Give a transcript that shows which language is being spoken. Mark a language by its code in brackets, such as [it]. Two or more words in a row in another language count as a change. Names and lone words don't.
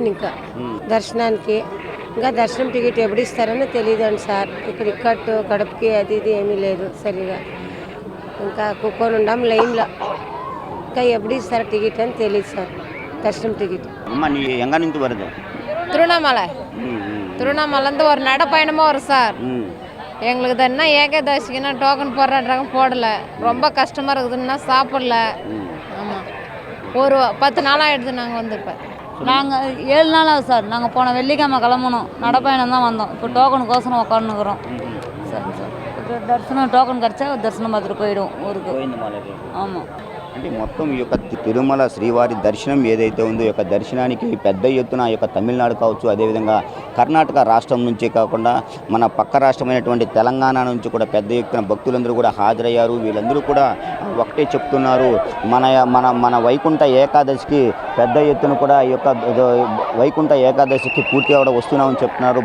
[te] ఇంకా దర్శనానికి ఇంకా దర్శనం టికెట్ ఎప్పుడు ఇస్తారని తెలియదండి సార్. ఇక్కడ ఇక్కట్టు కడుపుకి అది ఇది ఏమీ లేదు సరిగా. ఇంకా కూర్చొని ఉండాం లైన్లో. ఇంకా ఎప్పుడు ఇస్తారు టికెట్ అని తెలియదు సార్. దర్శనం టికెట్ ఎంగా నుంచి వరద? [ta] திருவண்ணாமலை திருவண்ணாமலேருந்து ஒரு நடைப்பயணமாக வரும் சார். எங்களுக்கு தானே ஏகாதசிக்குன்னா டோக்கன் போடுறாங்க, போடலை. ரொம்ப கஷ்டமாக இருக்குதுன்னா சாப்பிடல. ஆமாம், ஒரு 10 நாளாக ஆகிடுது நாங்கள் வந்து. இப்போ நாங்கள் 7 நாள் ஆகுது சார். நாங்கள் போன வெள்ளிக்கிழமை கிளம்பணும், நடைப்பயணம் தான் வந்தோம். இப்போ டோக்கனுக்கோசரம் உட்காந்துக்கிறோம். சரி சார், இப்போ தரிசனம் டோக்கன் கிடச்சா தரிசனம் பார்த்துட்டு போயிடும் ஊருக்கு. ஆமாம், [te] అంటే మొత్తం ఈ యొక్క తిరుమల శ్రీవారి దర్శనం ఏదైతే ఉందో ఈ యొక్క దర్శనానికి పెద్ద ఎత్తున ఈ యొక్క తమిళనాడు కావచ్చు, అదేవిధంగా కర్ణాటక రాష్ట్రం నుంచి కాకుండా మన పక్క రాష్ట్రమైనటువంటి తెలంగాణ నుంచి కూడా పెద్ద ఎత్తున భక్తులందరూ కూడా హాజరయ్యారు. వీళ్ళందరూ కూడా ఒకటే చెప్తున్నారు, మన వైకుంఠ ఏకాదశికి పెద్ద ఎత్తున కూడా ఈ యొక్క వైకుంఠ ఏకాదశికి పూర్తిగా కూడా వస్తున్నామని చెప్తున్నారు.